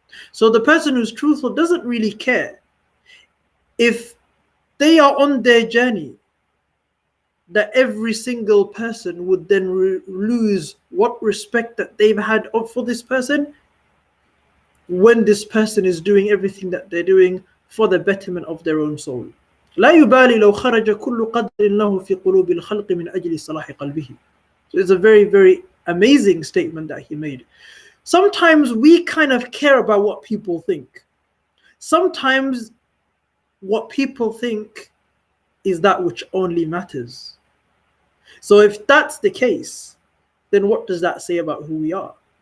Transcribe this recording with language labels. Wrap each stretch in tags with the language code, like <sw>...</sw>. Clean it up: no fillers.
<en>So the person who's truthful doesn't really care if they are on their journey, that every single person would then lose what respect that they've had for this person when this person is doing everything that they're doing for the betterment of their own soul.</en> <ar>لا يبالي لو خرج كل قدر له في قلوب الخلق من أجل صلاح قلبه.</ar> <en>So it's a very, very amazing statement that he made. Sometimes we kind of care about what people think. Sometimes what people think is that which only matters. So if that's the case, then what does that say about who we are?</en>